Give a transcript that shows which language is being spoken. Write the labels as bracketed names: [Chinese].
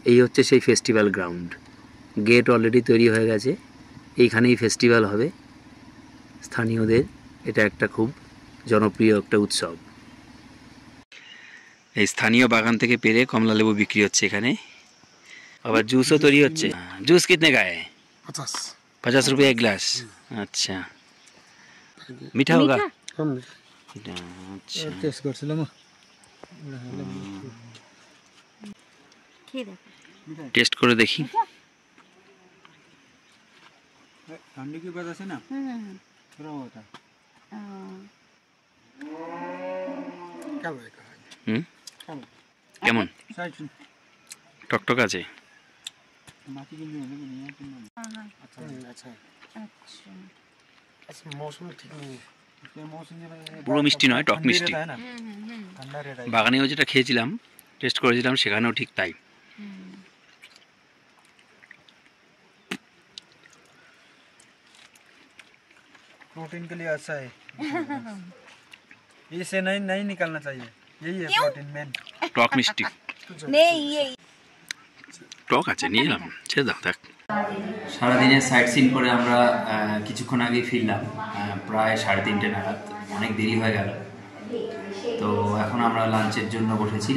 [Bangla] এই হচ্ছে সেই ফেস্টিভ্যাল গ্রাউন্ড। গেট অলরেডি তৈরি হয়ে গেছে, এইখানেই ফেস্টিভ্যাল হবে। স্থানীয়দের এটা একটা খুব জনপ্রিয় একটা উৎসব। এই স্থানীয় বাগান থেকে পেরে কমলালেবু বিক্রি হচ্ছে এখানে, আবার জুসও তৈরি হচ্ছে। [Hindi] জুস कितने का है? 50 रुपये एक गिलास। अच्छा, मीठा होगा? अच्छा, [Bangla] টেস্ট করছিলাম। টেস্ট করে দেখি। [Hindi] ठंडी की वजह से ना थोड़ा होता है। क्या बोलेगा? [Bangla] কেমন? [Hindi] साइड [Bangla] টকটক আছে? [Hindi] माटी की नहीं है ना। अच्छा अच्छा अच्छा मौसम ठीक नहीं है। मौसम [Bangla] পুরো মিষ্টি নয়, টক মিষ্টি। [Hindi] है ना, ठंडा रहता है। [Bangla] বাগানেও যেটা খেয়েছিলাম, টেস্ট করেছিলাম, সেখানেও ঠিক তাই। [Hindi] प्रोटीन के लिए अच्छा है। इसे नहीं निकालना चाहिए, यही है प्रोटीन मेन। [Bangla] টক মিষ্টি, টক আছে, নিয়ে এলাম, ছেড়ে দাও থাক। সারাদিনের সাইট সিন করে আমরা কিছুক্ষণ আগেই ফিরলাম, প্রায় 3:30 নাগাদ। অনেক দেরি হয়ে গেল, তো এখন আমরা লাঞ্চের জন্য বসেছি।